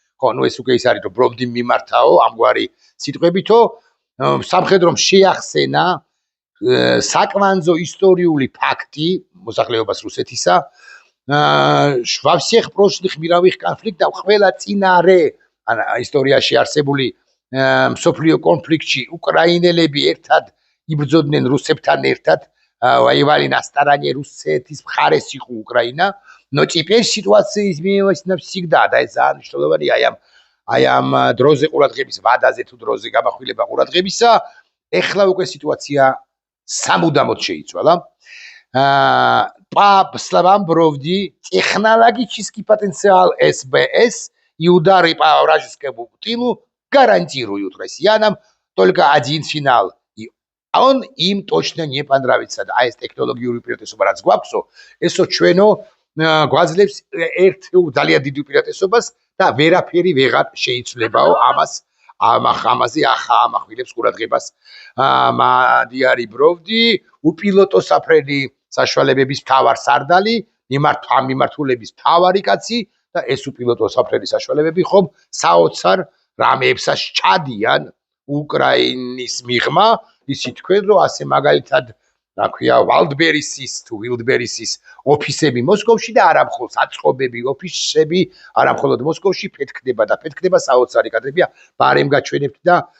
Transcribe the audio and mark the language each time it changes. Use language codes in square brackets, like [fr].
[ka] ხო, ნუ ეს უკვე ის არის, რომ ბროვდი მიმართაო ამგვარი სიტყვებითო სამხედრომ შეახსენა საკვანძო ისტორიული ფაქტი მოსახლეობას რუსეთისა [ru] во всех прошлых мировых конфликтах [ka] ყველა წინარე ისტორიაში არსებული მსოფლიო კონფლიქტში უკრაინელები ერთად იბრძოდნენ რუსებთან ერთად, [ru] воевали на стороне [ka] რუსეთის მხარეს იყო უკრაინა. [ru] Но теперь ситуация изменилась навсегда. [ka] და ეს ძალიან მნიშვნელოვანია აი ამ დროზე ყურადღების ვადაზე თუ დროზე გამახვილება ყურადღებისა, ეხლა უკვე ситуация самудамოდ შეიცვალა. [ru] По словам Бровди, технологический потенциал СБС и удары по вражескому тылу гарантируют россиянам только один финал. И он им точно не понравится. [ka] А ეს ტექნოლოგიური უპირატესობა რაც გვაქვსო, ესო ჩვენო გვაძლევს ერთ ძალიან დიდ უპირატესობას და ვერაფერი ვეღარ შეიცვლებაო ამაზე ახლა ამახვილებს ყურადღებას მადიარი ბროვდი, უპილოტო საფრენი საშუალებების მთავარსარდალი, მიმართულების მთავარი კაცი და ეს უპილოტო საფრენი საშუალებები ხომ საოცარ რამეებსაც ჩადიან უკრაინის მიღმა, ისი თქვენ რომ ასე მაგალითად რა ქვია ვილდბერისის ოფისები მოსკოვში და არა მხოლოდ საწყობები ოფისები არა მხოლოდ მოსკოვში ფეთქდება და ფეთქდება საოცარი კადრებია ბარემ გაჩვენებთ და